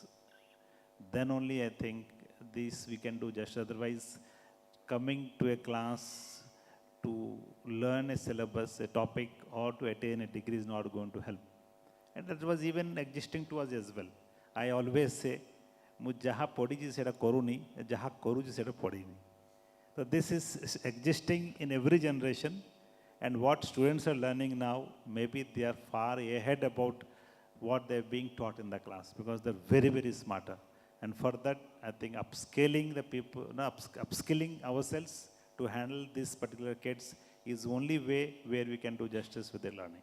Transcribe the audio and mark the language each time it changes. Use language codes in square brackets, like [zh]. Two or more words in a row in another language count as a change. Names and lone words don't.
[en] Then only I think this we can do just. Otherwise, coming to a class to learn a syllabus, a topic, or to attain a degree is not going to help. And that was even existing to us as well. I always say, [or] ମୁଁ ଯାହା ପଢ଼ିଛି ସେଇଟା କରୁନି, ଯାହା କରୁଛି ସେଇଟା ପଢ଼ିନି. [en] So this is existing in every generation, and what students are learning now, maybe they are far ahead about what they're being taught in the class, because they're very, very smarter. And for that, I think upscaling the people, no, upskilling ourselves to handle these particular kids is only way where we can do justice with their learning.